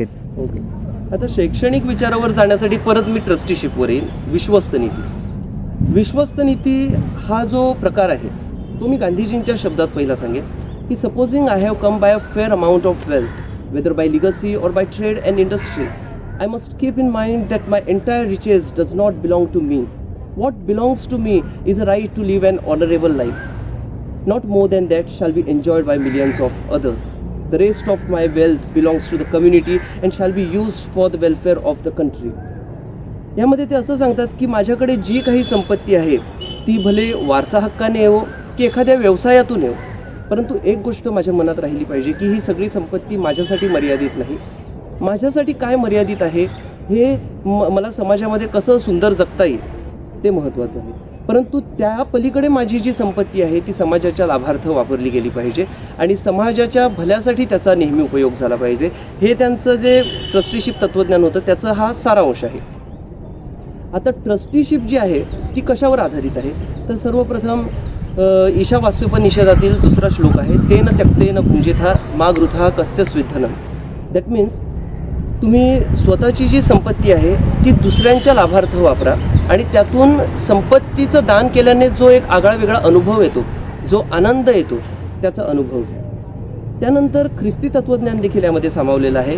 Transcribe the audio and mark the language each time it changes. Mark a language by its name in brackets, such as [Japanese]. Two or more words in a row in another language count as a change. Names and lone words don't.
[Marathi] ओके, आता शैक्षणिक विचारावर जाण्यासाठी परत मी ट्रस्टीशिपवर येईल. विश्वस्त नीती. विश्वस्त नीती हा जो प्रकार आहे तो मी गांधीजींच्या शब्दात पहिला सांगेन की [English] supposing I have come by a fair amount of wealth, whether by legacy or by trade and industry, I must keep in mind that my entire riches does not belong to me. What belongs to me is a right to live an honorable life. Not more than that shall be enjoyed by millions of others. The rest of my wealth belongs to the community and shall be used for the welfare of the country. [Marathi] यामध्ये ते असं सांगतात की माझ्याकडे जी काही संपत्ती आहे ती भले वारसा हक्काने येवो की एखाद्या व्यवसायातून येवो, परंतु एक गोष्ट माझ्या मनात राहिली पाहिजे की ही सगळी संपत्ती माझ्यासाठी मर्यादित नाही. माझ्यासाठी काय मर्यादित आहे हे मला समाजामध्ये कसं सुंदर जगता येईल ते महत्त्वाचं आहे, परंतु त्या पलीकडे माझी जी संपत्ती आहे ती समाजाच्या लाभार्थ वापरली गेली पाहिजे आणि समाजाच्या भल्यासाठी त्याचा नेहमी उपयोग झाला पाहिजे. हे त्यांचं जे ट्रस्टीशिप तत्त्वज्ञान होतं त्याचा हा सारांश आहे. आता ट्रस्टीशिप जी आहे ती कशावर आधारित आहे, तर सर्वप्रथम ईशावास्योपनिषदातील 2रा श्लोक आहे, [Sanskrit] तेन त्यक्तेन भुंजेथा मा गृथा कस्य स्विद्धनम. [English] that means [Marathi] तुम्ही स्वतःची जी संपत्ती आहे ती दुसऱ्यांच्या लाभार्थ वापरा आणि त्यातून संपत्तीचं दान केल्याने जो एक आगळा वेगळा अनुभव येतो, जो आनंद येतो त्याचा अनुभव घ्या. त्यानंतर ख्रिस्ती तत्त्वज्ञान देखील यामध्ये सामावलेलं आहे.